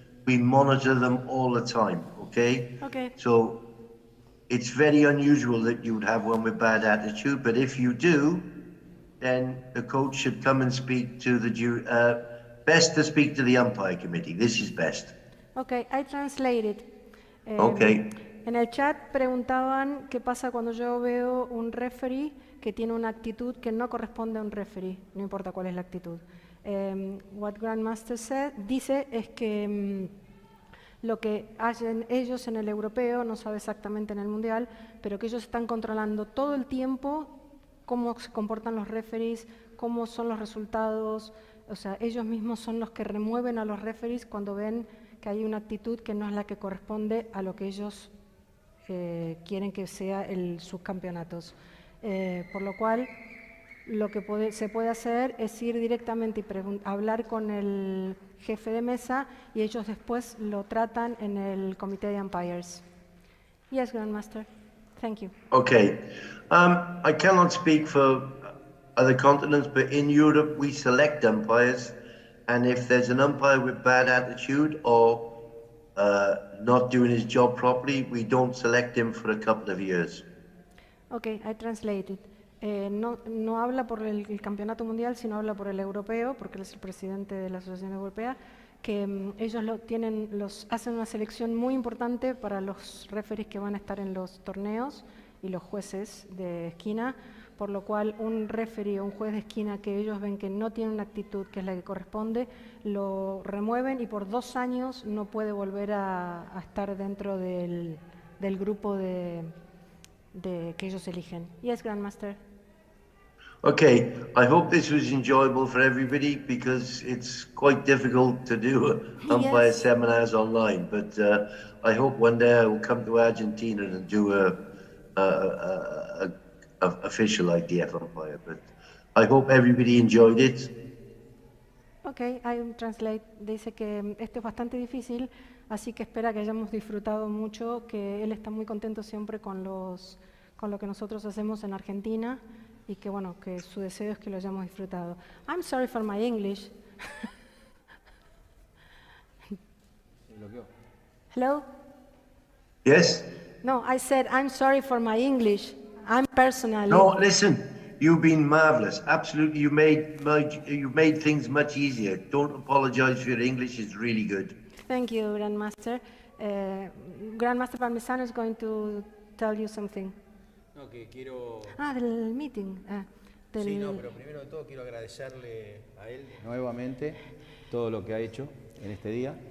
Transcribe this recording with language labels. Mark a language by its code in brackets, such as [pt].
[en] We monitor them all the time, okay? Okay. So it's very unusual that you would have one with bad attitude, but if you do, then the coach should come and speak to the jury. Best to speak to the umpire committee. This is best. Okay, I translate it. Okay. [es] En el chat preguntaban qué pasa cuando yo veo un referee que tiene una actitud que no corresponde a un referee, no importa cuál es la actitud. [en] What [es] Grandmaster dice es que lo que hacen ellos en el europeo, no sabe exactamente en el mundial, pero que ellos están controlando todo el tiempo cómo se comportan los referees, cómo son los resultados, o sea, ellos mismos son los que remueven a los referees cuando ven que hay una actitud que no es la que corresponde a lo que ellos quieren que sea sus campeonatos. Por lo cual, lo que se puede hacer es ir directamente y hablar con el jefe de mesa y ellos después lo tratan en el comité de umpires. [en] Yes, Grandmaster. Thank you. Okay. I cannot speak for other continents, but in Europe we select umpires, and if there's an umpire with bad attitude or not doing his job properly, we don't select him for a couple of years. Okay, I translate it. [es] No habla por el campeonato mundial, sino habla por el europeo, porque él es el presidente de la Asociación Europea, que ellos hacen una selección muy importante para los referees que van a estar en los torneos y los jueces de esquina, por lo cual un referee o un juez de esquina que ellos ven que no tiene una actitud que es la que corresponde, lo remueven y por 2 años no puede volver a estar dentro del grupo que ellos eligen. [en] Yes, Grandmaster. Okay, I hope this was enjoyable for everybody because it's quite difficult to do umpire Yes. seminars online, but I hope one day I will come to Argentina and do a official IDF umpire, but I hope everybody enjoyed it. Okay, I translate. [es] Dice que esto es bastante difícil, así que espera que hayamos disfrutado mucho, que él está muy contento siempre con lo que nosotros hacemos en Argentina y que bueno, que su deseo es que lo hayamos disfrutado. [en] I'm sorry for my English. Hello? Yes? No, I said I'm sorry for my English. I'm personally. No, listen. You've been marvelous. Absolutely, you made things much easier. Don't apologize for your English. It's really good. Thank you, Grandmaster. Grandmaster Parmesano is going to tell you something. [es] No, que quiero... Del meeting. Sí, no, pero primero de todo quiero agradecerle a él nuevamente todo lo que ha hecho en este día.